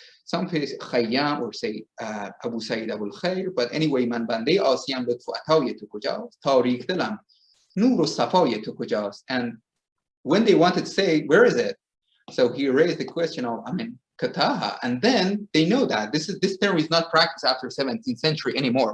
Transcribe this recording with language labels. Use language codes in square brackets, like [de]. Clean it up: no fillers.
[en] Some people say Khayyam or say Abu Sayyid Abul Khair, but anyway, [fa] من بنده آسیم لطف عطای تو کجاست. تاریک دلم نور و صفای تو کجاست. [en] And when they wanted to say, where is it? So he raised the question of, Kataha, and then they know that this term is not practiced after 17th century anymore.